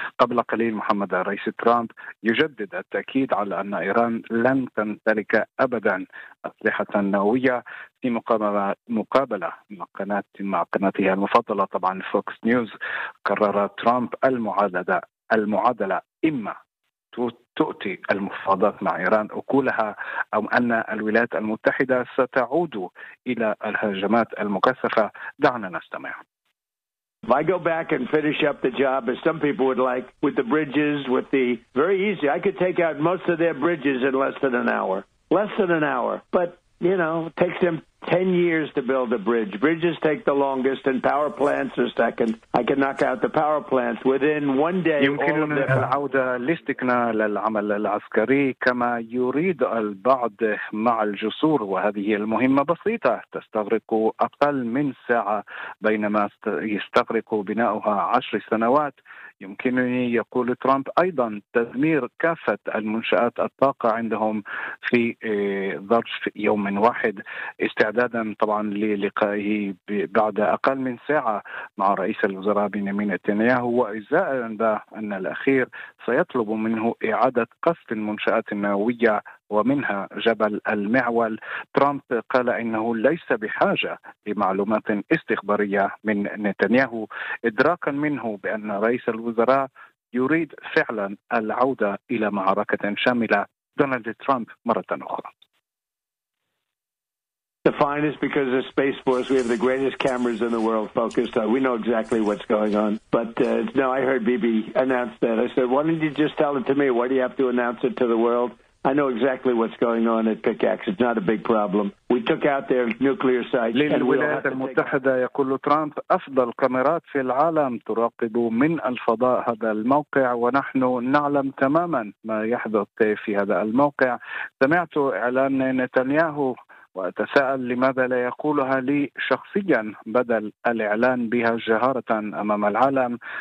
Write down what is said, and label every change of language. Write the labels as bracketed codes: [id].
[ar] قبل قليل محمد، رئيس ترامب يجدد التأكيد على أن إيران لن تمتلك أبدا أسلحة نووية في مقابلة مع قناتها المفضلة طبعا فوكس نيوز. كرر ترامب المعادلة إما تؤتي المفاوضات مع إيران أكلها أو أن الولايات المتحدة ستعود إلى الهجمات المكثفة. دعنا نستمع. [en] If I go back and finish up the job as some people would like with the bridges, with the very easy, I could take out most of their bridges in less than an hour. Less than an hour. But you know, it takes them 10 years to build a bridge. Bridges take the longest, and power plants are second. I can knock out the power plants within one day. [ar] يمكننا العودة لاستكمال العمل العسكري كما يريد البعض مع الجسور، وهذه المهمة بسيطة تستغرق أقل من ساعة، بينما يستغرق بناؤها 10 سنوات. يمكنني، يقول ترامب أيضا، تدمير كافة المنشآت الطاقة عندهم في ظرف يوم واحد، استعدادا طبعا للقائه بعد أقل من ساعة مع رئيس الوزراء بنيامين نتنياهو، وإزاء الأنباء أن الأخير سيطلب منه إعادة قصف المنشآت النووية ومنها جبل المعول. ترامب قال إنه ليس بحاجة لمعلومات استخبارية من نتنياهو، إدراكا منه بأن رئيس الوزراء يريد فعلا العودة إلى معركة شاملة. دونالد ترامب مرة أخرى. [en] The fine is because of Space Force. We have the greatest cameras in the world focused on. We know exactly what's going on. But no, I heard Bibi announce that. I said, why didn't you just tell it to me? Why do you have to announce it to the world? I know exactly what's going on at Pickax. It's not a big problem. We took out their nuclear site. [ar] للولايات المتحدة، يقول ترامب، أفضل كاميرات في العالم تراقب من الفضاء هذا الموقع، ونحن نعلم تماما ما يحدث في هذا الموقع. سمعت إعلان نتنياهو وأتساءل لماذا لا يقولها لي شخصيا بدل الإعلان بها جهارة أمام العالم.